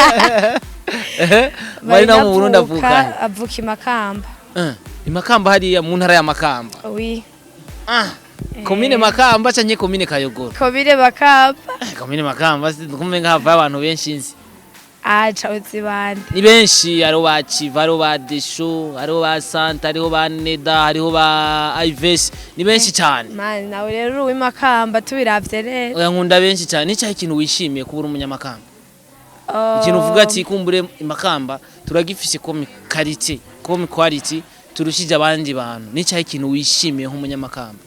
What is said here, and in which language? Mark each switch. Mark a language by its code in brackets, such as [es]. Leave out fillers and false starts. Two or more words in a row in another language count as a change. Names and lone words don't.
[rn] Marina wo mu Burundi avuka. Avuka Imakamba. Imakamba hariya mu ntara ya Makamba. Oui. Komine Makamba canke komine Kayogoro? Komine Makamba. Komine Makamba kumenya hava abantu benshi nzi. Uzibande. Ni benshi aro ba Chiva, aro ba Desho, aro ba Santa, aro ba Neda, aro ba Ives. Ni benshi cyane. Man nawe rero uw'imakamba tubiravye rero. Oya nkunda benshi cyane. Ni cyahe kintu wishimiye kubura umunyamakamba? Ikintu uvuga ati kumbure Imakamba turagifise comme quality turushije abandi bantu. Ni cyahe kintu wishimiye nk'umunyamakamba?